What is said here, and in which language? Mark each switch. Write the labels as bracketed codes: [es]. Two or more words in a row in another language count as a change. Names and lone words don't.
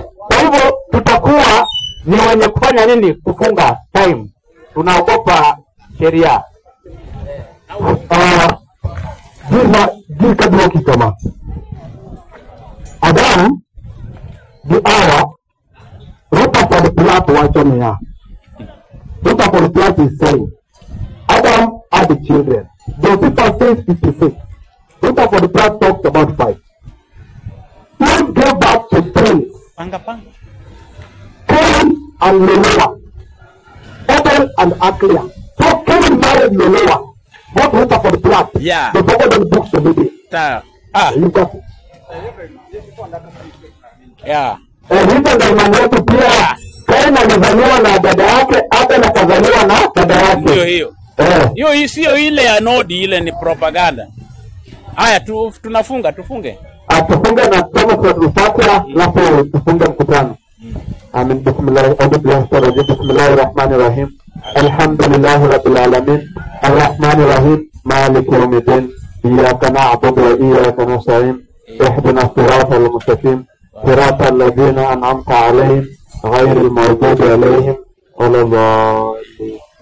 [sw] Kwa hivyo tutakuwa ni wenye kufanya nini? Kufunga time. Tunaogopa sheria. Kabla ukisoma Adam di Hawa, Rutherford Platt wachomea. [en] Rutherford Platt is saying Adam had children. Josephus says 56. Rutherford Platt talks about 5. Cain gave birth to twins, Cain and Manoah, Abel and Achia. So Cain married Manoah. What Rutherford Platt? Yeah. The forgotten books of the day. You got it. Yeah. [sw] Hivyo ndio imani yetu pia. Kain alizaliwa na dada yake, Abel akazaliwa na dada yake. Hiyo. Hiyo sio ile ya Nodi, ile ni propaganda. Haya, tufunge. Tufunge na kusoma sura Fatiha, alafu tufunge mkutano. Amin. [ar] بسم الله الرحمن الرحيم. الحمد لله رب العالمين. الرحمن الرحيم. مالك يوم الدين. إياك نعبد وإياك نستعين. اهدنا الصراط المستقيم صراط الذين أنعمت عليهم غير المغضوب عليهم ولا الضالين.